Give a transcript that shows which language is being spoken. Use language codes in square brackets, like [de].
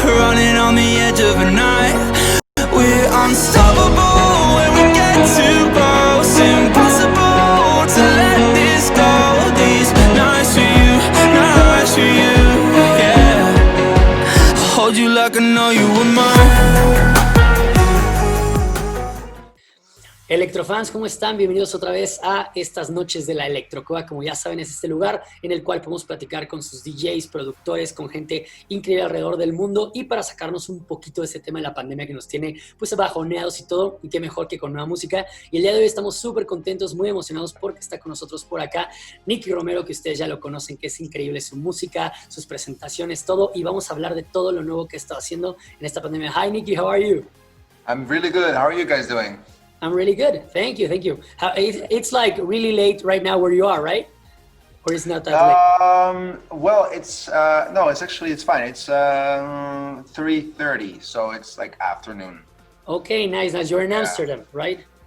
[en] Running on the edge of a night. We're unstoppable when we get too close. Impossible to let this go. These nights for you, yeah. Hold you like I know you were mine. [es] Electrofans, ¿cómo están? Bienvenidos otra vez a estas noches de la Electro Cueva. Como ya saben, es este lugar en el cual podemos platicar con sus DJs, productores, con gente increíble alrededor del mundo y para sacarnos un poquito de ese tema de la pandemia que nos tiene pues bajoneados y todo, y qué mejor que con nueva música. Y el día de hoy estamos súper contentos, muy emocionados porque está con nosotros por acá Nicky Romero, que ustedes ya lo conocen, que es increíble su música, sus presentaciones, todo, y vamos a hablar de todo lo nuevo que está haciendo en esta pandemia. [en] Hi Nicky, how are you? I'm really good. How are you guys doing? I'm really good. Thank you. It's like really late right now where you are, right? Or it's not that late? Well, it's no, it's fine. It's 3:30, so it's like afternoon. Okay, nice. You're in Amsterdam, right?